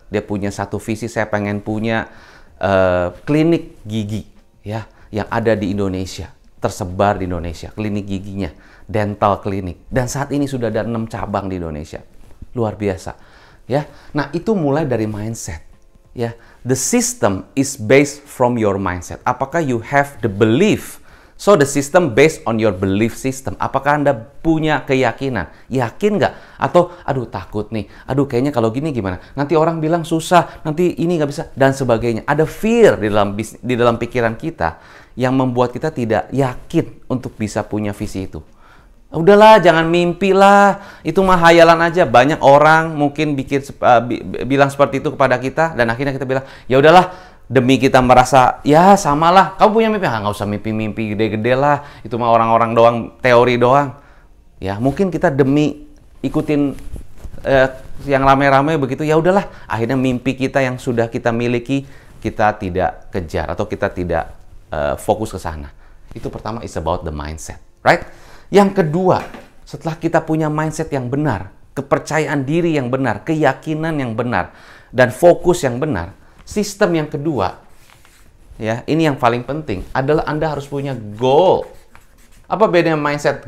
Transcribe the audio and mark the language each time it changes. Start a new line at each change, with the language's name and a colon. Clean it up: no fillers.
Indonesian: Dia punya satu visi, saya pengen punya klinik gigi ya yang ada di Indonesia, tersebar di Indonesia, klinik giginya, dental klinik. Dan saat ini sudah ada 6 cabang di Indonesia. Luar biasa. Ya. Nah, itu mulai dari mindset. Ya.
English: The system is based from your mindset.
Indonesian: Apakah
English: you have the belief? So the system based on your belief system.
Indonesian: Apakah Anda punya keyakinan? Yakin nggak? Atau aduh takut nih, aduh kayaknya kalau gini gimana? Nanti orang bilang susah, nanti ini nggak bisa, dan sebagainya. Ada fear di dalam pikiran kita yang membuat kita tidak yakin untuk bisa punya visi itu. Udahlah, jangan mimpi lah, itu mah hayalan aja. Banyak orang mungkin bilang seperti itu kepada kita, dan akhirnya kita bilang, ya udahlah, demi kita merasa, ya samalah, kamu punya mimpi, nggak usah mimpi-mimpi gede-gede lah, itu mah orang-orang doang, teori doang. Ya, mungkin kita demi ikutin yang rame-rame begitu, ya udahlah, akhirnya mimpi kita yang sudah kita miliki, kita tidak kejar, atau kita tidak fokus ke sana. Itu pertama,
English: is about the mindset, right?
Indonesian: Yang kedua, setelah kita punya mindset yang benar, kepercayaan diri yang benar, keyakinan yang benar, dan fokus yang benar, sistem yang kedua, ya, ini yang paling penting, adalah Anda harus punya goal. Apa bedanya mindset?